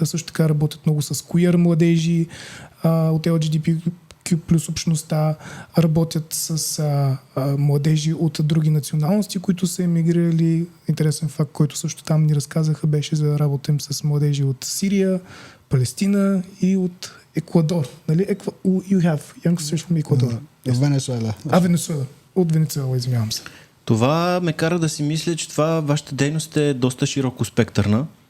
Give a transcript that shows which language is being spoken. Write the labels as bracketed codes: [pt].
[bg] Също така работят много с queer младежи от LGBTQ плюс общността, работят с младежи от други националности, които са емигрирали. Интересен факт, който също там ни разказаха, беше за работа им с младежи от Сирия, Палестина и от Еквадор. Нали? [en] You have youngsters from Ecuador. [bg] Венесуела. Венесуела. От Венецуела, извинявам се. Това ме кара да си мисля, че вашата дейност е доста широко спектърна.